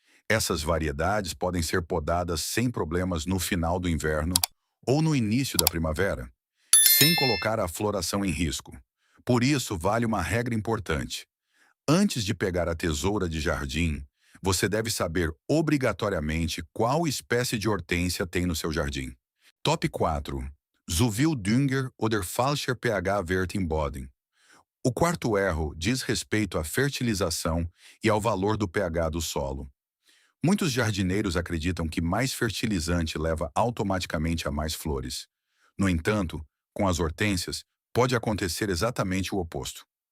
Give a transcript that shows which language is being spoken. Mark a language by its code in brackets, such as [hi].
[pt] Essas variedades podem ser podadas sem problemas no final do inverno ou no início da primavera, sem colocar a floração em risco. Por isso, vale uma regra importante. Antes de pegar a tesoura de jardim, você deve saber obrigatoriamente qual espécie de hortênsia tem no seu jardim. Top 4. [de] Zuvil Dünger oder falscher pH-Wert im Boden. [pt] O quarto erro diz respeito à fertilização e ao valor do pH do solo. Muitos jardineiros acreditam que mais fertilizante leva automaticamente a mais flores. No entanto, com as hortênsias, pode acontecer exatamente o oposto.